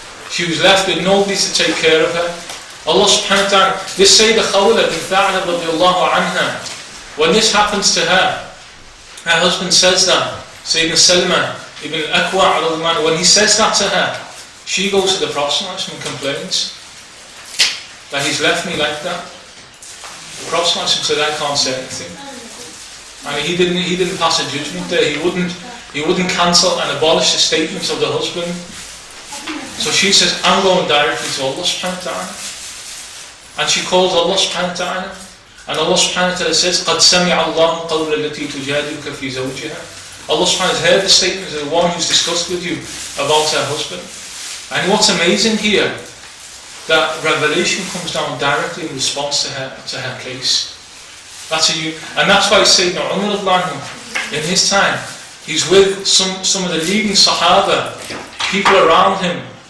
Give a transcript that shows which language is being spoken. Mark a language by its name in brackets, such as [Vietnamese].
[English] She was left with nobody to take care of her. Allah subhanahu wa ta'ala, this Sayyidah Khawla bin Tha'lab radiyallahu anha, when this happens to her husband says that, Sayyidina Salman ibn al-Aqwa, when he says that to her, she goes to the Prophet and complains that he's left me like that. The Prophet said, I can't say anything. And he didn't pass a judgment there. He wouldn't cancel and abolish the statements of the husband. So she says, I'm going directly to Allah subhanahu wa ta'ala. And she calls Allah subhanahu wa ta'ala. And Allah subhanahu wa ta'ala says, [Arabic] قَدْ سَمِعَ اللَّهُ قَوْلَ الَّتِي تُجَادِلُكَ فِي زَوْجِهَا. [English] Allah subhanahu wa ta'ala has heard the statements of the one who's discussed with you about her husband. And what's amazing here, that revelation comes down directly in response to her case. And that's why Sayyidina Umar in his time, he's with some of the leading Sahaba people around him.